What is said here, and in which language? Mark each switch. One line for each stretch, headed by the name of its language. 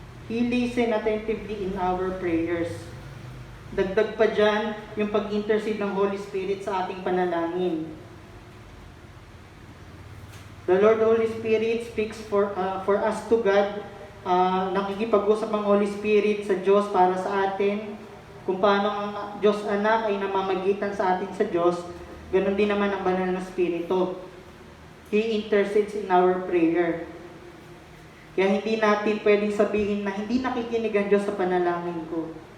English: He listen attentively in our prayers.
Filipino: Dagdag pa dyan yung pag-intercede ng Holy Spirit sa ating panalangin.
English: The Lord Holy Spirit speaks for us to God.
Filipino: Nakikipag-usap ang Holy Spirit sa Diyos para sa atin. Kung paano ang Diyos Anak ay namamagitan sa atin sa Diyos, ganun din naman ang banal na Espiritu.
English: He intercedes in our prayer.
Filipino: Kaya hindi natin pwedeng sabihin na hindi nakikinig ang Diyos sa panalangin ko.